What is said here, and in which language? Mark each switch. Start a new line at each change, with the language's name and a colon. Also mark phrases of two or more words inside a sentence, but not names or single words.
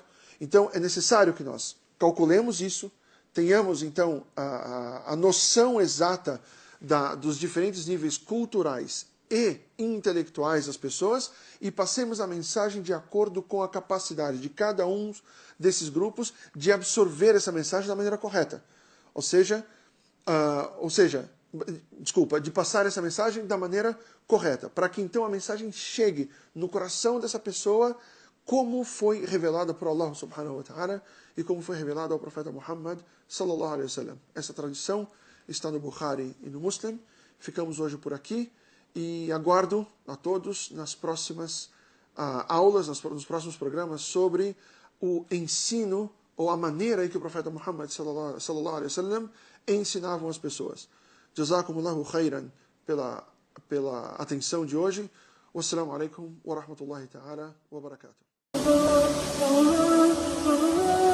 Portuguese: Então, é necessário que nós calculemos isso, tenhamos, então, a noção exata dos diferentes níveis culturais e intelectuais das pessoas, e passemos a mensagem de acordo com a capacidade de cada um desses grupos de absorver essa mensagem da maneira correta. Ou seja, de passar essa mensagem da maneira correta, para que então a mensagem chegue no coração dessa pessoa como foi revelada por Allah
Arabic: سبحانه وتعالى
Portuguese: e como foi revelada ao profeta Muhammad
Arabic: صلى الله عليه وسلم.
Portuguese: Essa tradição está no Bukhari e no Muslim. Ficamos hoje por aqui e aguardo a todos nas próximas aulas, nos próximos programas sobre o ensino ou a maneira em que o profeta Muhammad
Arabic: صلى الله عليه وسلم
Portuguese: ensinava as pessoas.
Arabic: جزاكم الله خيرا
Portuguese: pela atenção de hoje.
Arabic: والسلام عليكم ورحمة الله تعالى وبركاته.